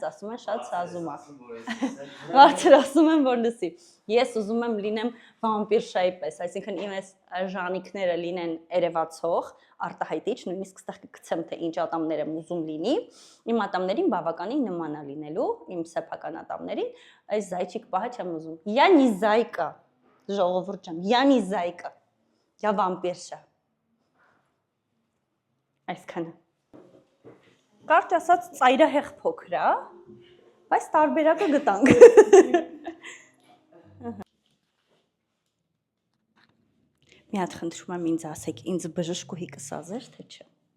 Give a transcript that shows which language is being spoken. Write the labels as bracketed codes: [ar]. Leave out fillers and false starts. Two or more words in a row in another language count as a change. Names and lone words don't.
[hy] ասում են շատ սազում է։ Արդեն ասում են, որ լսի։ Ես ուզում եմ լինեմ վամպիրշայի պես, այսինքն իմ այս ժանիքները լինեն երևացող, արտահայտիչ, նույնիսկ ստեղ կգցեմ, թե ինչ ատամներ եմ ուզում լինի, իմ ատամներին բավականին նման է լինելու, իմ սեփական ատամներին, այս զայչիկ պահը չեմ ուզում։ [ru] Я не зайка, [hy] ժողովուրդ ջան, [ru] я не зайка, я վամպիրշա։ [hy] Այսքանը։ Կարճ ասած ծայրահեղ փոքր է, բայց տարբերակը գտանք։ Մի հատ խնդրում եմ ինձ ասեք, ինձ բժշկուհի կսազեր, թե չէ։